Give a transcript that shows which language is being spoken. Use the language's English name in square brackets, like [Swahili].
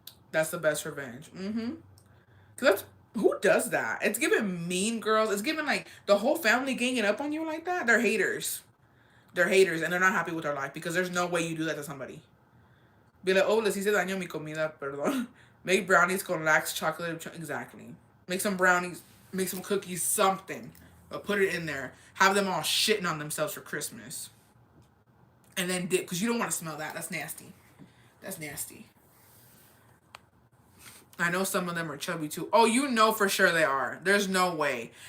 [English] That's the best revenge. Mm-hmm. Cause that's who does that? It's giving mean girls. It's giving like the whole family ganging up on you like that. They're haters. They're haters, and they're not happy with their life because there's no way you do that to somebody. Be like, [Spanish] oh, les hice daño mi comida, perdón. [English] Make brownies con lax chocolate. Exactly. Make some brownies, make some cookies, something. But put it in there. Have them all shitting on themselves for Christmas. And then dip, because you don't want to smell that. That's nasty. That's nasty. I know some of them are chubby too. Oh, you know for sure they are. There's no way.